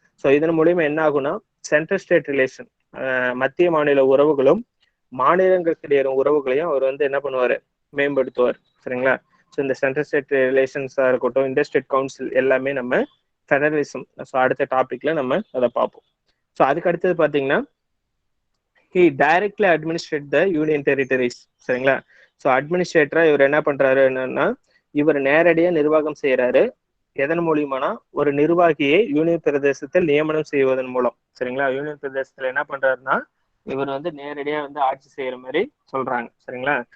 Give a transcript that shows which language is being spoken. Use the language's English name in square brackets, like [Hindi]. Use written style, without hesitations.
[Tamil] So இதன் மூலியமா என்ன ஆகும்னா சென்ட்ரல் ஸ்டேட் ரிலேஷன், மத்திய மாநில உறவுகளும் மாநிலங்களுக்கு இடையான உறவுகளையும் அவர் வந்து என்ன பண்ணுவாரு மேம்படுத்துவார். சரிங்களா? ஸோ இந்த சென்ட்ரல் ஸ்டேட் ரிலேஷன்ஸா இருக்கட்டும், இன்டர்ஸ்டேட் கவுன்சில் எல்லாமே நம்ம ஃபெடரலிசம், ஸோ அடுத்த டாபிக்ல நம்ம அதை பார்ப்போம். ஸோ அதுக்கு அடுத்தது பாத்தீங்கன்னா [English] he directly administrate the union territories. [Tamil] சரிங்களா? ஸோ அட்மினிஸ்ட்ரேட்டரா இவர் என்ன பண்றாரு என்னன்னா இவர் நேரடியா நிர்வாகம் செய்யறாரு. எதன் மூலியமானா ஒரு நிர்வாகியை யூனியன் பிரதேசத்தில் நியமனம் செய்வதன் மூலம். சரிங்களா? யூனியன் பிரதேசத்துல என்ன பண்றாருன்னா இவர் வந்து நேரடியா வந்து ஆட்சி செய்யற மாதிரி சொல்றாங்க. சரிங்களா?